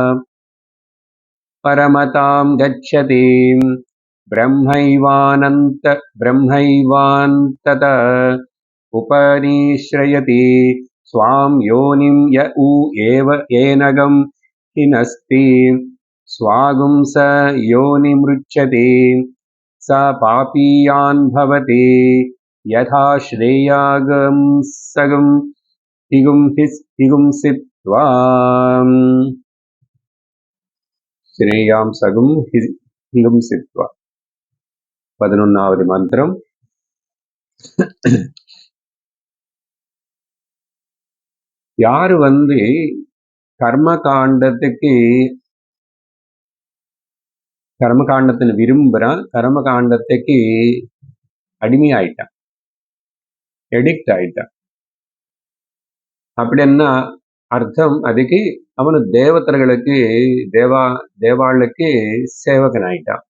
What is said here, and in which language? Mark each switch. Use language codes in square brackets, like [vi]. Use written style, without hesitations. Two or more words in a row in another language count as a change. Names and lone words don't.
[sa] परमताम् गच्छति ब्रह्मैवान्तत उपनिश्रयति स्वाम् योनिम् य उ एव एनकं हिनस्ति स्वागुं स योनिमृच्छते स पापीयान् भवते यथा श्रेयागं सगं हिगुंसित्वा श्रेयां सगुं हिगुंसित्वा [ta] 11வது மந்திரம். யாரு கர்மகாண்டத்தில் விரும்புறான், கர்மகாண்டத்துக்கு அடிமையாயிட்டான், எடிக்ட் ஆயிட்டான் அப்படின்னா அர்த்தம் அதுக்கு அவனு தேவதர்களுக்கு தேவாளுக்கு சேவகன் ஆயிட்டான்.